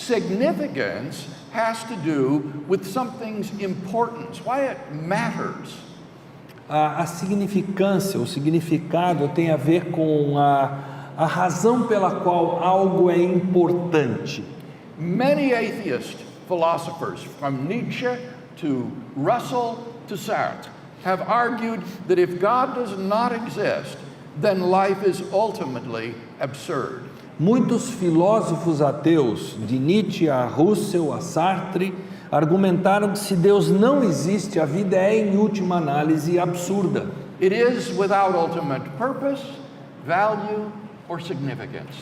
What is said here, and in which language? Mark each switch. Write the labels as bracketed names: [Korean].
[English] Significance has to do with something's importance, why it matters. [Portuguese] A significância, o significado tem a ver com a razão pela qual algo é importante. [English] Many atheist philosophers, from Nietzsche to Russell to Sartre, have argued that if God does not exist, then life is ultimately absurd. [Portuguese] Muitos filósofos ateus, de Nietzsche a Russell a Sartre, argumentaram que se Deus não existe, a vida é, em última análise, absurda. [English] It is without ultimate purpose, value, or significance.